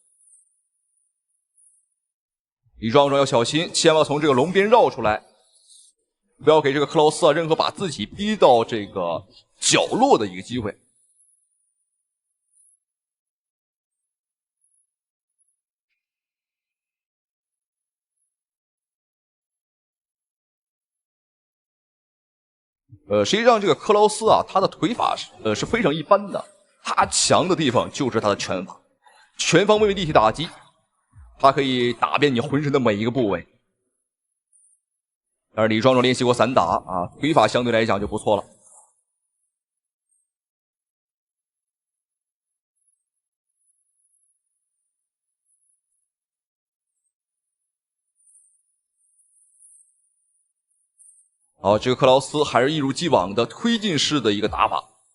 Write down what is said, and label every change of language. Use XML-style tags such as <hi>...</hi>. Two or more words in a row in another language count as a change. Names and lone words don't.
<zh>李壯壯要小心，千萬從這個龍邊繞出來，不要給這個克勞斯任何把自己逼到這個角落的一個機會。實際上這個克勞斯啊，他的腿法是非常一般的，他強的地方就是他的拳法，全方位立體打擊，他可以打遍你渾身的每一個部位。但是李壯壯練習過散打啊，腿法相對來講就不錯了。好，這個克勞斯還是一如既往的推進式的一個打法。</zh>